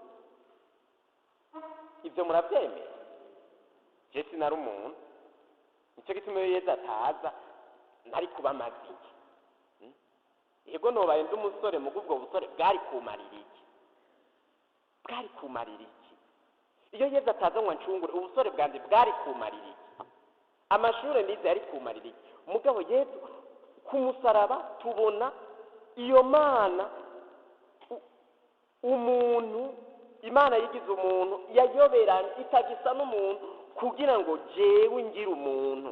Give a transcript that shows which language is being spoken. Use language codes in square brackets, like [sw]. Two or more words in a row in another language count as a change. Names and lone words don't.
[rn] Ibyo murabyemera? Je sinari umuntu. Nicyo gituma Yesu ataza ntari kuba mabi. Yego nobaye ndi umusore mu bwo busore bwari kumarira iki? Bwari kumarira iki? Iyo Yesu ataza ngo ncungure ubusore bwanjye bwari kumarira iki? Amashure ndize yari kumarira iki? Mugabo Yesu ku musaraba tubona iyo Mana, umuntu, Imana yigize umuntu yayoberanye, itagisa n'umuntu kugira ngo jewe ngire umuntu.